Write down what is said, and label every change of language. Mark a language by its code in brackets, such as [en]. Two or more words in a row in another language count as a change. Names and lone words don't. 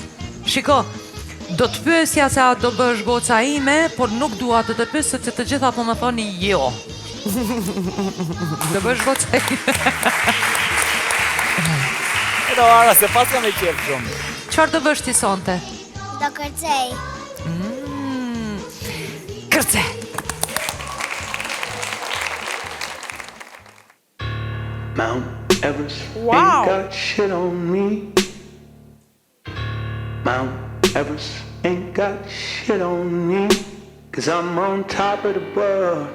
[sq] Shiko, do të pyesja se a do bësh goca ime, por nuk dua të të pyes sepse të gjitha po më thoni jo. Do bësh goca ime. Edo Ara, se pas kam e qef shumë. Çfarë do bësh ti sonte? Do kërcej. Kërce. [en] Mount Everest ain't got shit on me. Mount Everest ain't got shit on me. 'Cause I'm on top of the world.